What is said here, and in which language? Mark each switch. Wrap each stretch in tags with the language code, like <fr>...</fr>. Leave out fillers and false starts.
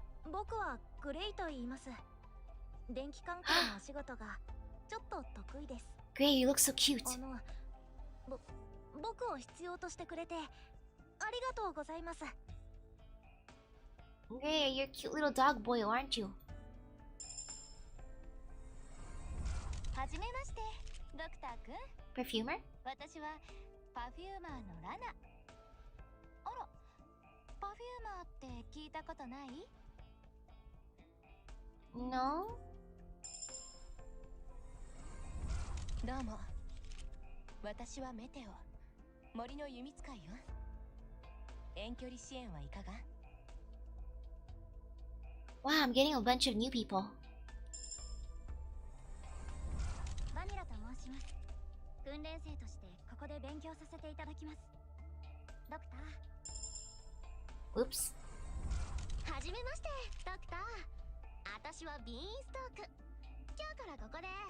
<ja>僕はグレイと言います。電気関係のお仕事がちょっと得意です。</ja> <en>Gray, you look so cute.</en> <ja>僕を必要としてくれてありがとうございます。</ja> <en>Gray, you're a cute little dog boy, aren't you?</en> <ja>はじめまして、ドクターくん。</ja> <en>Perfumer?</en> <ja>私はパフューマーのラナ。あら、パフューマーって聞いたことない？</ja> <en>No?</en> <ja>どうも。私はメテオ。森の弓使いよ。遠距離支援はいかが？</ja> <en>Wow, I'm getting a bunch of new people.</en> <ja>バニラと申します。訓練生としてここで勉強させていただきます。ドクター。</ja> <en>Oops.</en> <ja>はじめまして、ドクター。私はビーンストーク。今日からここで。</ja>